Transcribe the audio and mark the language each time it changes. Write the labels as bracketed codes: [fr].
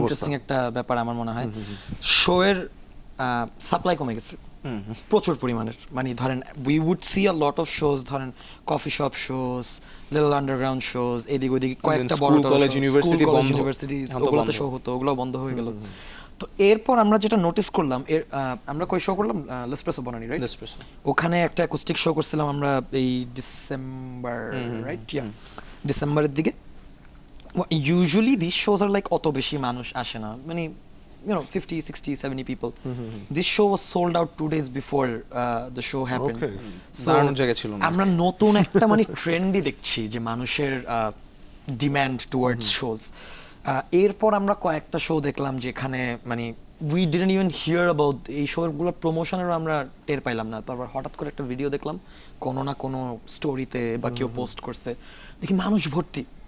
[bn] Interesting একটা ব্যাপার আমার মনে হয়। শো এর সাপ্লাই কমে গেছে প্রচুর পরিমাণের, মানে ধরেন [en] we would see a lot of shows, [bn] ধরেন coffee shop shows, little underground shows, এদিক ওদিক কয়েকটা বড় কলেজ ইউনিভার্সিটি বন্ধ, ইউনিভার্সিটি ওগুলোতে শো হতো, ওগুলো বন্ধ হয়ে গেল। তো এরপর আমরা যেটা নোটিস করলাম, আমরা কই শো করলাম, লেসপ্রেসো বনানি, রাইট? ওখানে একটা অ্যাকুস্টিক শো করছিলাম আমরা এই ডিসেম্বর, রাইট? ডিসেম্বরের দিকে। [en] Usually these shows are like [bn] অত বেশি মানুষ আসে না, মানে [en] you know 50 60 70 people. This show was sold out 2 days before the show happened. Okay. [bn] দারুণ জায়গা ছিল না। আমরা নতুন একটা মানে ট্রেন্ডই দেখছি যে মানুষের ডিমান্ড টুয়ার্ডস শোজ। এরপর আমরা কয়েকটা শো দেখলাম যেখানে মানে [en] we didn't even hear about [bn] এই শোগুলোর প্রমোশনেরও আমরা টের পাইলাম না। তারপর হঠাৎ করে একটা ভিডিও দেখলাম কোনো না কোনো স্টোরিতে বা কেউ পোস্ট করছে, দেখি মানুষ ভর্তি।